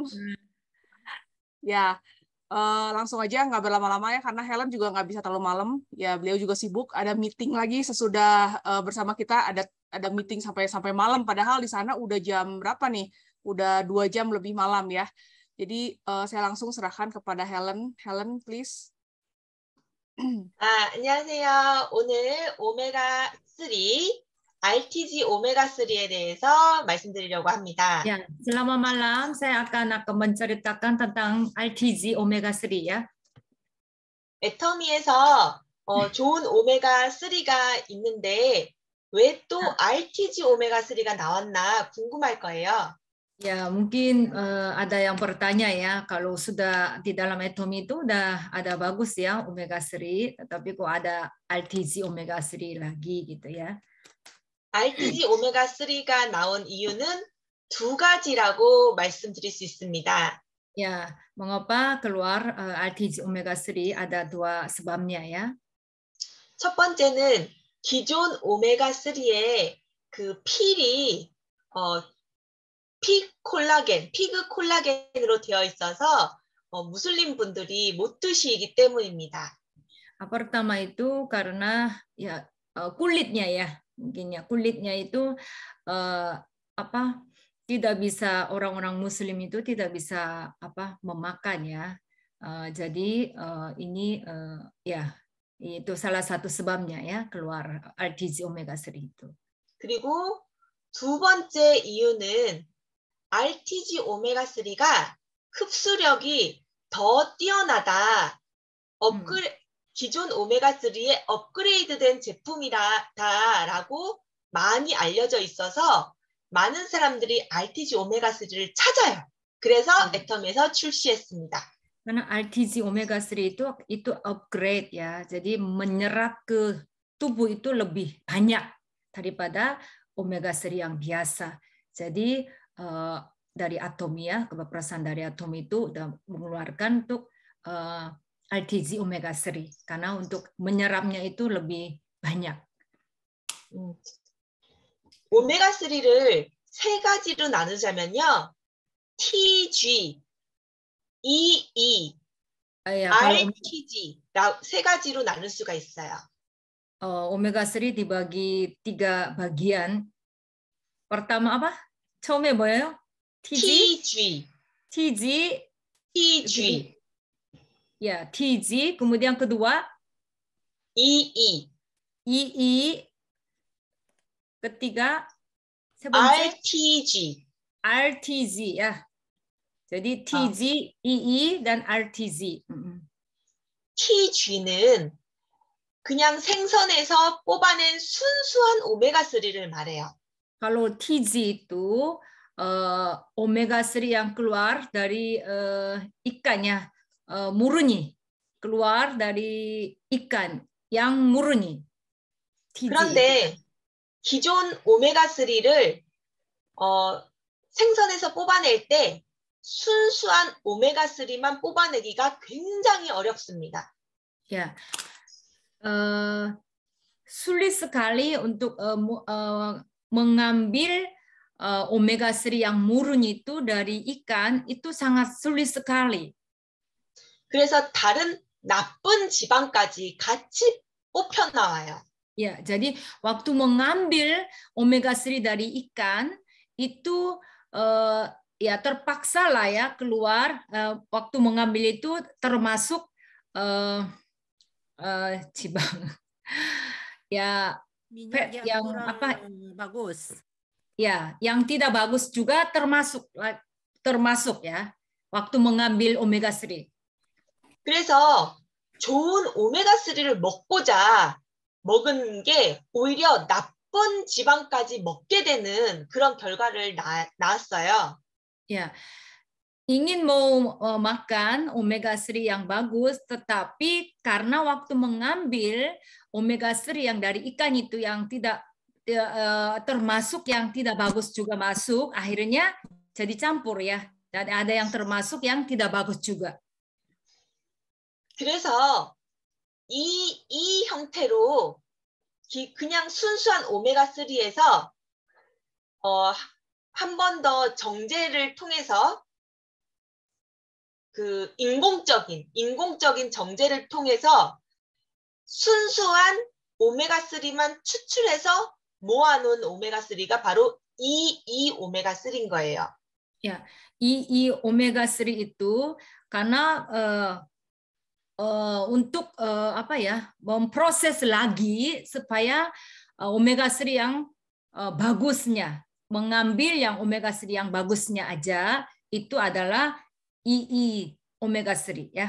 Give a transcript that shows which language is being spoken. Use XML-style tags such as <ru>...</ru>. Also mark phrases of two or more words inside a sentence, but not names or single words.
<id>Ya, langsung aja nggak berlama-lama ya, karena Helen juga nggak bisa terlalu malam. Ya, beliau juga sibuk. Ada meeting lagi sesudah bersama kita. Ada meeting sampai malam. Padahal di sana udah jam berapa nih? Udah 2 jam lebih malam ya. Jadi saya langsung serahkan kepada Helen. Helen, please.</id> <ko>안녕하세요. 오늘 오메가3, RTG 오메가3에 대해서 말씀드리려고 합니다.</ko> <id>Ya, selamat malam. Saya akan menceritakan tentang RTG omega 3 ya.</id> <ko>애터미에서 좋은 오메가3가 있는데 왜 또 RTG 오메가3가 나왔나 궁금할 거예요.</ko> <id>Ya, mungkin ada yang bertanya ya, kalau sudah di dalam atomi itu udah ada bagus ya omega 3, tetapi kok ada RTG omega 3 lagi gitu ya.</id> <ko>RTG 오메가3가 나온 이유는 두 가지라고 말씀드릴 수 있습니다.</ko> <id>Ya, mengapa keluar RTG omega 3? Ada dua sebabnya ya.</id> <ko>첫 번째는 기존 오메가3의 그 필이 피그 콜라겐으로 되어 있어서 무슬림 분들이 못 드시기 때문입니다.</ko> <id>Pertama itu karena ya kulitnya ya, mungkin ya kulitnya itu tidak bisa, orang-orang Muslim itu tidak bisa memakan ya. Jadi ini ya itu salah satu sebabnya ya keluar RTG omega 3 itu.</id> <ko>그리고 두 번째 이유는 RTG 오메가3가 흡수력이 더 뛰어나다. 기존 오메가3의 업그레이드된 제품이다라고 많이 알려져 있어서 많은 사람들이 RTG 오메가3를 찾아요. 그래서 애텀에서 출시했습니다.</ko> <id>Karena RTG omega 3 itu upgrade ya. Jadi menyerap ke tubuh itu lebih banyak daripada omega 3 yang biasa. Jadi dari atomi ya, kebebasan dari atom itu udah mengeluarkan untuk RTG omega 3 karena untuk menyerapnya itu lebih banyak.</id> <ko>오메가3를 세 가지로 나누자면요. TG, EE, RTG 세 가지로 나눌 수가 있어요.</ko> <id>Omega 3 dibagi 3 bagian. Pertama apa?</id> <ko>처음에 뭐예요? TG.</ko> <id>Ya, TG. Kemudian kedua EE. Ketiga se 번째 RTG ya. Jadi TG, EE dan RTG.</id> <ko>TG는 그냥 생선에서 뽑아낸 순수한 오메가3를 말해요.</ko> <id>Kalau TG itu omega 3 yang keluar dari ikannya, murni, keluar dari ikan yang murni. TG.</id> <ko>그런데 기존 오메가3를 생선에서 뽑아낼 때 순수한 오메가3만 뽑아내기가 굉장히 어렵습니다.</ko> <id>Ya, sulit sekali untuk mengambil omega 3 yang murni itu dari ikan, itu sangat sulit sekali.</id> <ko>그래서 다른 나쁜 지방까지 같이 뽑혀 나와요.</ko> <id>Ya, jadi waktu mengambil omega 3 dari ikan itu ya terpaksa lah ya keluar, waktu mengambil itu termasuk cibang ya minyak yang bagus ya, yang tidak bagus juga termasuk ya waktu mengambil omega 3.</id> <ko>그래서 좋은 오메가3를 먹고자 먹은 게 오히려 나쁜 지방까지 먹게 되는 그런 결과를 낳았어요.</ko> <id>Ya, ingin mau makan omega 3 yang bagus, tetapi karena waktu mengambil omega 3 yang dari ikan itu yang tidak termasuk yang tidak bagus juga masuk, akhirnya jadi campur ya. Dan ada yang termasuk yang tidak bagus juga.</id> <ko>그래서 이 형태로 그냥 순수한 오메가3에서 한 번 더 정제를 통해서 그 인공적인 정제를 통해서 순수한 오메가3만 추출해서 모아놓은 오메가3가 바로 이 오메가3인 거예요.</ko> <id>Ya, 이 오메가3 itu karena untuk apa ya, memproses lagi supaya omega-3 yang bagusnya, mengambil yang omega-3 yang bagusnya aja itu adalah 이 omega-3 ya.</id>